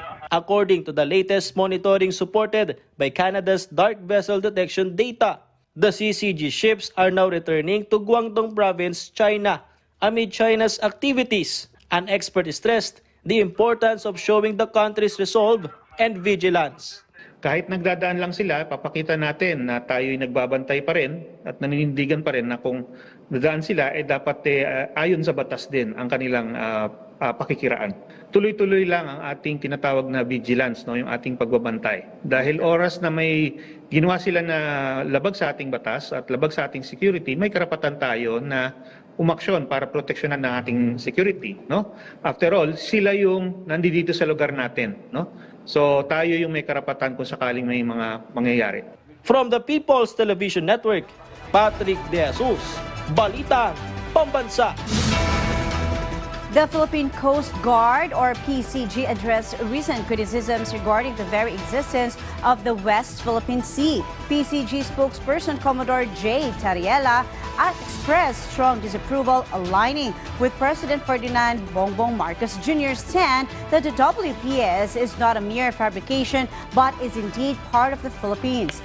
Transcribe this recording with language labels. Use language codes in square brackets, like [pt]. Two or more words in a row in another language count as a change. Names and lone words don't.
[en] According to the latest monitoring supported by Canada's dark vessel detection data, the CCG ships are now returning to Guangdong Province, China, amid China's activities. An expert stressed the importance of showing the country's resolve and vigilance. [tl] Kahit nagdadaan lang sila, papakita natin na tayo'y nagbabantay pa rin at naninindigan pa rin na kung dadaan sila, dapat ayon sa batas din ang kanilang pakikiraan. Tuloy-tuloy lang ang ating tinatawag na vigilance, no, yung ating pagbabantay. Dahil oras na may ginawa sila na labag sa ating batas at labag sa ating security, may karapatan tayo na umaksyon para proteksyonan ng ating security, no? [en] After all, [tl] sila yung nandito sa lugar natin, no? So tayo yung may karapatan kung sakaling may mga mangyayari. [en] From the People's Television Network, Patrick De Jesus, Balitang Pambansa. The Philippine Coast Guard, or PCG, addressed recent criticisms regarding the very existence of the West Philippine Sea. PCG spokesperson Commodore J. Tariela expressed strong disapproval, aligning with President Ferdinand Bongbong Marcos Jr.'s stand that the WPS is not a mere fabrication but is indeed part of the Philippines.